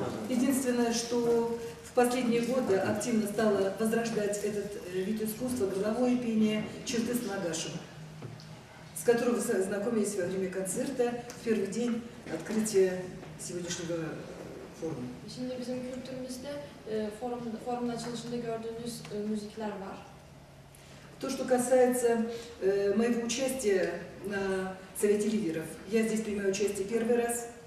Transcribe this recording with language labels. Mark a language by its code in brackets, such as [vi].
[ru] Единственное, что в последние годы активно стало возрождать этот вид искусства, горловое пение Чертыс Нагашева, с которым вы знакомились во время концерта в первый день открытия сегодняшнего форума. [tr] Şimdi bizim kültürümüzde forumun açılışında gördüğünüz müzikler var. [ru] То, что касается моего участия на Совете лидеров, я здесь принимаю участие первый раз.